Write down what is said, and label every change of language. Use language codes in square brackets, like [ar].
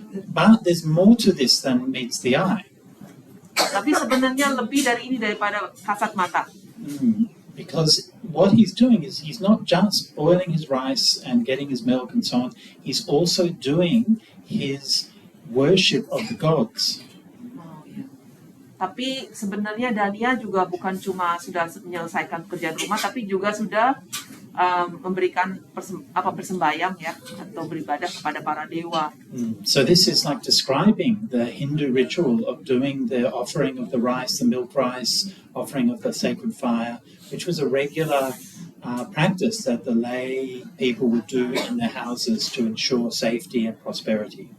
[en] But there's more to this than meets the eye. [id] Tapi sebenarnya lebih dari ini, daripada kasat mata. [en] Because what he's doing is he's not just boiling his rice and getting his milk and so on, he's also doing his worship of the gods. [id] Oh, iya. Tapi sebenarnya Dania juga bukan cuma sudah menyelesaikan pekerjaan rumah, tapi juga sudah memberikan persembahyang ya, atau beribadah kepada para dewa. [en] So this is like describing the Hindu ritual of doing the offering of the rice, the milk rice, offering of the sacred fire, which was a regular practice that the lay people would do in their houses to ensure safety and prosperity.